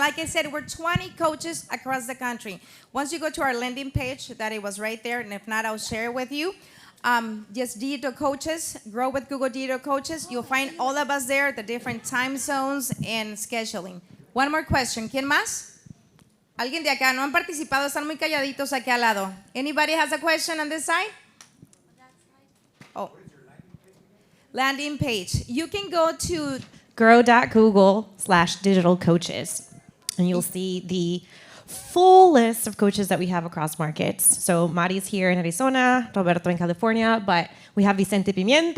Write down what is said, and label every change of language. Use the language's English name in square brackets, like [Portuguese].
[English] Like I said, we're 20 coaches across the country. Once you go to our landing page, that it was right there, and if not, I'll share it with you. Just Digital Coaches, Grow with Google Digital Coaches. You'll find all of us there, the different time zones and scheduling. One more question. [Spanish] ¿Quién más? Alguien de acá, no han participado, están muy calladitos aquí al lado. [English] Anybody has a question on this side? Oh. Landing page. You can go to grow.google/digital coaches, and you'll see the full list of coaches that we have across markets. So Mari's here in Arizona, Roberto in California, but we have Vicente Pimienta.